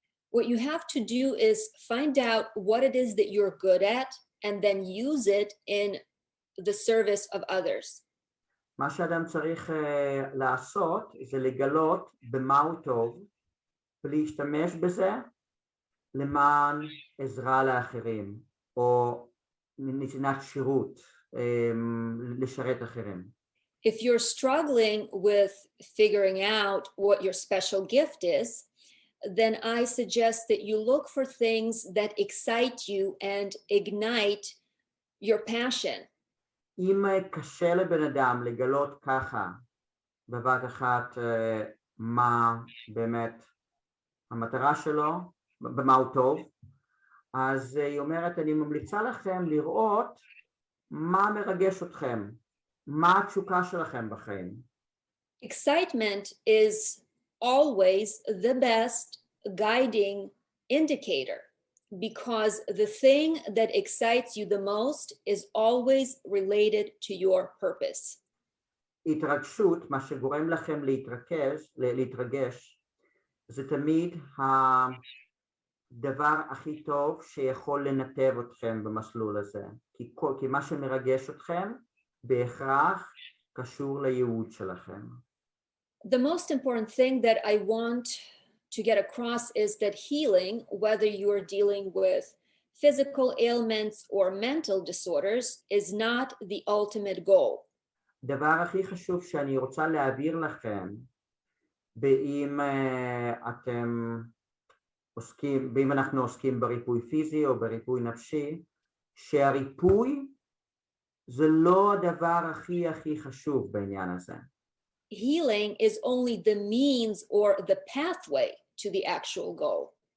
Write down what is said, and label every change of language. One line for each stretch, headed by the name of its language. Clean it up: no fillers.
English: What you have to do is find out what it is that you're good at and then use it in the service of others.
Hebrew: מה שאדם צריך לעשות זה לגלות במה הוא טוב ולהשתמש בזה למען עזרה לאחרים או נתינת שירות לשרת אחרים.
English: If you're struggling with figuring out what your special gift is, then I suggest that you look for things that excite you and ignite your passion.
Hebrew: אם קשה לבן אדם לגלות ככה בבת אחת מה באמת המטרה שלו, במה הוא טוב, אז היא אומרת, אני ממליצה לכם לראות מה מרגש אתכם, מה התשוקה שלכם בחיים.
English: Excitement is always the best guiding indicator because the thing that excites you the most is always related to your purpose.
Hebrew: התרגשות, מה שגורם לכם להתרגש, זה תמיד הדבר הכי טוב שיכול לנתב אתכם במסלול הזה. כי מה שמרגש אתכם בהכרח קשור לייעוד שלכם.
English: The most important thing that I want to get across is that healing, whether you're dealing with physical ailments or mental disorders, is not the ultimate goal.
Hebrew: דבר הכי חשוב שאני רוצה להעביר לכם, אם אנחנו עוסקים בריפוי פיזי או בריפוי נפשי, שהריפוי זה לא הדבר הכי חשוב בעניין הזה.
English: Healing is only the means or the pathway to the actual goal.